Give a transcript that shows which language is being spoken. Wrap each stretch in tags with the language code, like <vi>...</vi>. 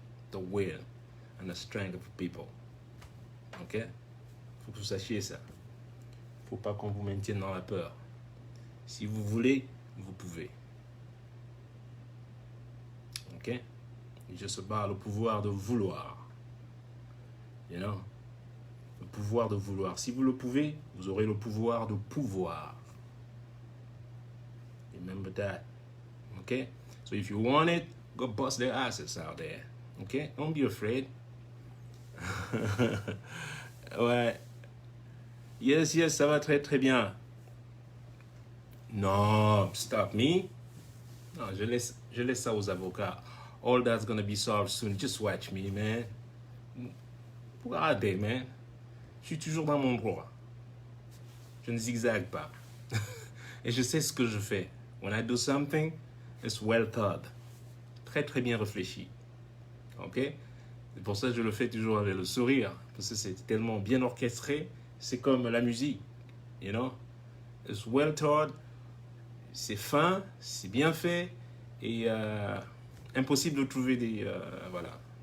<en>The will and the strength of the people. Ok?</en> <fr>Faut que vous sachiez ça. Faut pas qu'on vous maintienne dans la peur. Si vous voulez, vous pouvez. Ok? Je se bats le pouvoir de vouloir.</fr> <en>You know?</en> <fr>Le pouvoir de vouloir. Si vous le pouvez, vous aurez le pouvoir de pouvoir.</fr> <en>Remember that. Okay? So if you want it, go bust their asses out there. Okay? Don't be afraid.</en> <fr>Ouais.</fr> <en>Yes, yes,</en> <fr>ça va très très bien. Non,</fr> <en>stop me.</en> <fr>Non, je laisse ça aux avocats.</fr> <en>All that's gonna be solved soon. Just watch me, man.</en> <fr>Regardez, man. Je suis toujours dans mon droit. Je ne zigzague pas. Et je sais ce que je fais.</fr> <en>When I do something, it's well thought.</en> <fr>Très très bien réfléchi. Ok? C'est pour ça que je le fais toujours avec le sourire. Parce que c'est tellement bien orchestré. C'est comme la musique.</fr> <en>You know? It's well thought.</en> <fr>C'est fin. C'est bien fait. Et impossible de trouver des... voilà.</fr>